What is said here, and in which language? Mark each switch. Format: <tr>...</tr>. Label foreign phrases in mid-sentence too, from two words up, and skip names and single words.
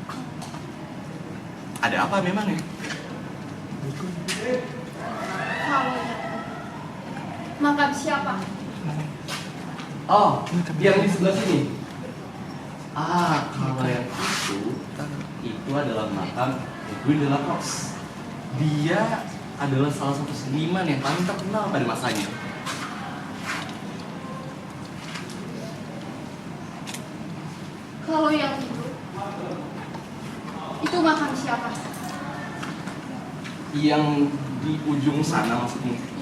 <id>Ada apa memang ya? Kalau makam siapa? Oh, yang di sebelah sini. Kalau yang itu adalah makam Edwin de la Croix. Dia adalah salah satu seniman yang paling terkenal pada masanya. Kalau yang itu makam siapa? Yang di ujung sana maksudnya?</id>